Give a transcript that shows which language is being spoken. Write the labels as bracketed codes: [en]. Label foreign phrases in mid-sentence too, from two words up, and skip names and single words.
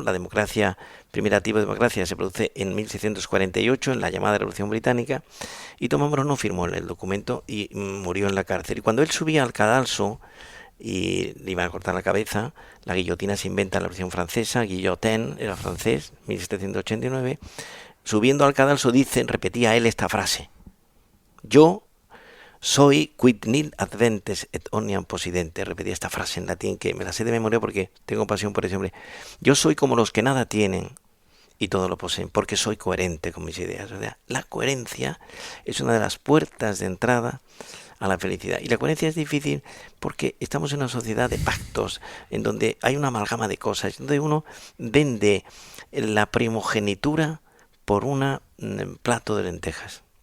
[es] La primera tipo de democracia se produce en 1648, en la llamada Revolución Británica, y Tomás Moro no firmó el documento y murió en la cárcel. Y cuando él subía al cadalso y le iban a cortar la cabeza, la guillotina se inventa en la versión francesa, guillotin, era francés, 1789, subiendo al cadalso repetía él esta frase: yo soy [la] quid nil adventes et omnium possidente. [es] Repetí esta frase en latín que me la sé de memoria porque tengo pasión por ese hombre. Yo soy como los que nada tienen y todo lo poseen, porque soy coherente con mis ideas. O sea, la coherencia es una de las puertas de entrada a la felicidad. Y la coherencia es difícil porque estamos en una sociedad de pactos, en donde hay una amalgama de cosas, donde uno vende la primogenitura por un plato de lentejas.